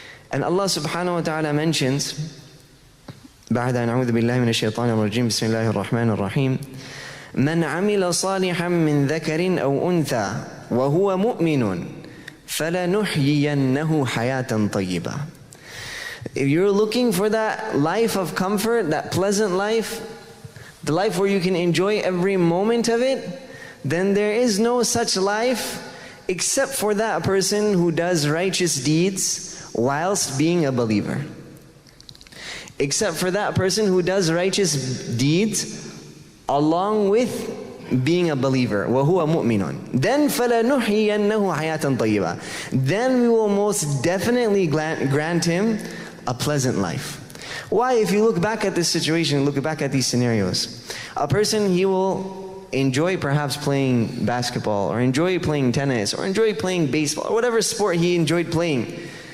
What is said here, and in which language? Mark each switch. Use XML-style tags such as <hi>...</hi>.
<en>And Allah subhanahu wa ta'ala mentions,</en> <ar>بعد أن أعوذ بالله من الشيطان الرجيم بسم الله الرحمن الرحيم من عمل صالحا من ذكر أو أنثى وهو مؤمن فَلَنُحْيِيَنَّهُ حَيَاةً طَيِّبًا.</ar> <en>If you're looking for that life of comfort, that pleasant life, the life where you can enjoy every moment of it, then there is no such life except for that person who does righteous deeds whilst being a believer. Except for that person who does righteous deeds along with being a believer.</en> <ar>وَهُوَ مُؤْمِنٌ.</ar> <en>Then</en> <ar>فَلَنُحْيِيَنَّهُ حَيَاةً طَيِّبًا.</ar> <en>Then we will most definitely grant him a pleasant life. Why? If you look back at this situation, look back at these scenarios, a person, he will enjoy perhaps playing basketball or enjoy playing tennis or enjoy playing baseball or whatever sport he enjoyed playing.</en>